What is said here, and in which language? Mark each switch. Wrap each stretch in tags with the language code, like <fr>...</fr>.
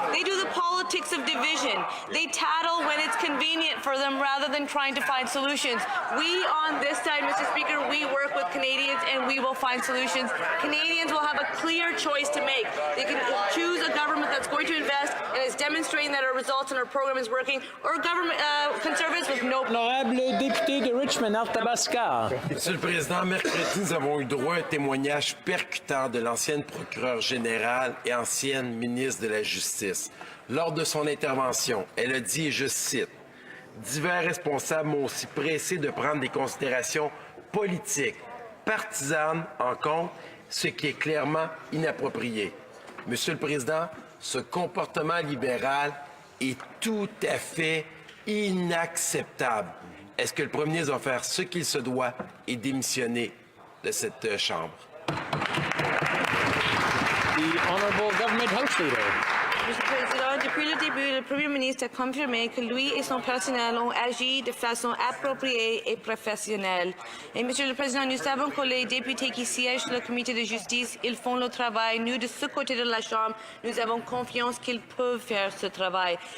<en>They do the politics of division. They tattle when it's convenient for them rather than trying to find solutions. We on this side, Mr. Speaker, we work with Canadians and we will find solutions. Canadians will have a clear choice to make. They can choose a government that's going to invest and is demonstrating that our results and our program is working, or government Conservatives with no.</en> <fr>Honorable député de Richmond, Arthabasca. Monsieur le Président, mercredi, nous avons eu droit à un témoignage percutant de l'ancienne procureure générale et ancienne ministre de la Justice. Lors de son intervention, elle a dit, et je cite, « Divers responsables m'ont aussi pressé de prendre des considérations politiques, partisanes en compte, ce qui est clairement inapproprié. » Monsieur le Président, ce comportement libéral est tout à fait inacceptable. Est-ce que le Premier ministre va faire ce qu'il se doit et démissionner de cette Chambre?</fr> <en>The Honourable Government House Leader.</en> <fr>Monsieur le Président, depuis le début, le Premier ministre a confirmé que lui et son personnel ont agi de façon appropriée et professionnelle. Et Monsieur le Président, nous savons que les députés qui siègent sur le comité de justice, ils font le travail. Nous, de ce côté de la Chambre, nous avons confiance qu'ils peuvent faire ce travail.</fr>